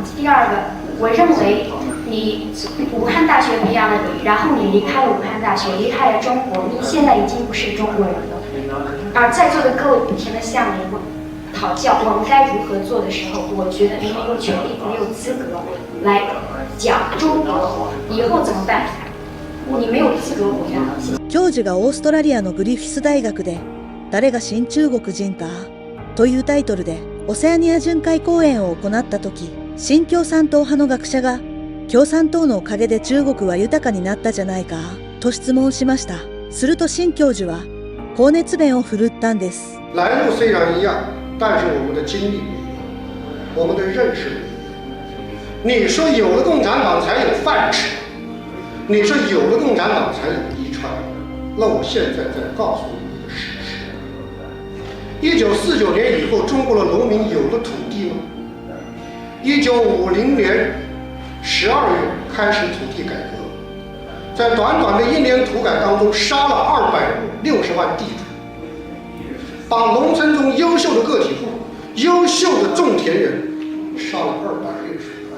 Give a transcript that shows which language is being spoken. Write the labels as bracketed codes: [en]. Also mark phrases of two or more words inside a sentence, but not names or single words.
[zh] 第二个，我认为你武汉大学培养了你，然后你离开了武汉大学，离开了中国，你现在已经不是中国人了。而在座的各位不停地向你讨教我们该如何做的时候，我觉得你没有权利，没有资格来讲中国以後怎麼辦？你没有資格回答。 [ja] 教授がオーストラリアのグリフィス大学で「誰が新中国人か?」というタイトルでオセアニア巡回講演を行った時、新共産党派の学者が「共産党のおかげで中国は豊かになったじゃないか?」と質問しました。すると新教授は高熱弁を振るったんです。 [zh] 来路虽然一样，但是我们的经历不一样，我们的认识不一样。你说有了共产党才有饭吃，你说有了共产党才有衣穿，那我现在在告诉你一个事实：1949年以后，中国的农民有了土地吗？1950年12月开始土地改革，在短短的1年土改当中，杀了260万地主，把农村中优秀的个体户、优秀的种田人杀了260万。